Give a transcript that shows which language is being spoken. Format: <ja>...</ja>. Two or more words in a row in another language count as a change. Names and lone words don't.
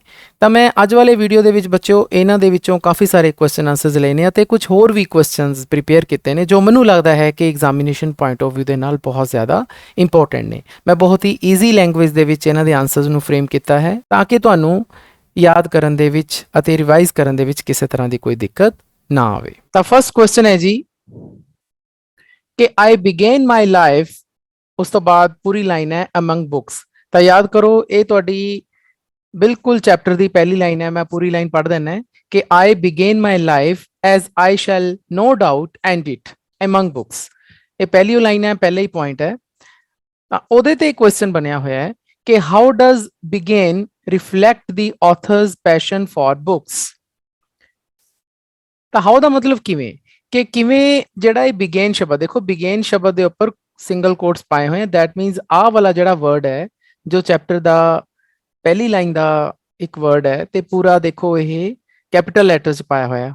<pa>ਤਾਂ ਮੈਂ ਅੱਜ ਵਾਲੇ ਵੀਡੀਓ ਦੇ ਵਿੱਚ ਬੱਚਿਓ ਇਹਨਾਂ ਦੇ ਵਿੱਚੋਂ ਕਾਫੀ ਸਾਰੇ</pa> <en>question answers</en> <pa>ਲਏ ਨੇ ਅਤੇ ਕੁਝ ਹੋਰ ਵੀ</pa> <en>questions prepare</en> <pa>ਕੀਤੇ ਨੇ ਜੋ ਮੈਨੂੰ ਲੱਗਦਾ ਹੈ ਕਿ</pa> <en>examination point of view</en> <pa>ਦੇ ਨਾਲ ਬਹੁਤ ਜ਼ਿਆਦਾ ਇੰਪੋਰਟੈਂਟ ਨੇ। ਮੈਂ ਬਹੁਤ ਹੀ</pa> <en>easy language</en> <pa>ਦੇ ਵਿੱਚ ਇਹਨਾਂ ਦੇ ਆਨਸਰਸ ਨੂੰ ਫਰੇਮ ਕੀਤਾ ਹੈ ਤਾਂ ਕਿ ਤੁਹਾਨੂੰ ਯਾਦ ਕਰਨ ਦੇ ਵਿੱਚ ਅਤੇ ਰਿਵਾਈਜ਼ ਕਰਨ ਦੇ ਵਿੱਚ ਕਿਸੇ ਤਰ੍ਹਾਂ ਦੀ ਕੋਈ ਦਿੱਕਤ ਨਾ ਆਵੇ। ਤਾਂ</pa> <en>first question</en> <pa>ਹੈ ਜੀ ਕਿ</pa> <en>I began my life,</en> <pa>ਉਸ ਤੋਂ ਬਾਅਦ ਪੂਰੀ ਲਾਈਨ ਹੈ</pa> <en>among books।</en> <pa>ਤਾਂ ਯਾਦ ਕਰੋ ਇਹ ਤੁਹਾਡੀ ਬਿਲਕੁਲ ਚੈਪਟਰ ਦੀ ਪਹਿਲੀ ਲਾਈਨ ਹੈ। ਮੈਂ ਪੂਰੀ ਲਾਈਨ ਪੜ੍ਹ ਦਿੰਦਾ ਹੈ ਕਿ</pa> <en>I began my life as I shall no doubt end it among books।</en> <pa>ਇਹ ਪਹਿਲੀ ਲਾਈਨ ਹੈ, ਪਹਿਲਾ ਹੀ ਪੁਆਇੰਟ ਹੈ। ਤਾਂ ਉਹਦੇ ਤੇ ਕੁਐਸਚਨ ਬਣਿਆ ਹੋਇਆ ਹੈ ਕਿ</pa> <en>how does begin reflect the author's passion for books।</en> <pa>ਤਾਂ how ਦਾ ਮਤਲਬ ਕਿਵੇਂ, ਕਿ ਕਿਵੇਂ ਜਿਹੜਾ ਇਹ ਬਿਗੇਨ ਸ਼ਬਦ, ਦੇਖੋ ਬਿਗੇਨ ਸ਼ਬਦ ਦੇ ਉੱਪਰ</pa> <en>single quotes</en> <pa>ਪਾਏ ਹੋਏ ਆ।</pa> <en>that means</en> <pa>ਆਹ ਵਾਲਾ ਜਿਹੜਾ ਵਰਡ ਹੈ ਜੋ ਚੈਪਟਰ ਦਾ ਪਹਿਲੀ ਲਾਈਨ ਦਾ ਇੱਕ ਵਰਡ ਹੈ ਤੇ ਪੂਰਾ ਦੇਖੋ ਇਹ</pa> <en>capital letter</en> <pa>'ਚ ਪਾਇਆ ਹੋਇਆ।</pa>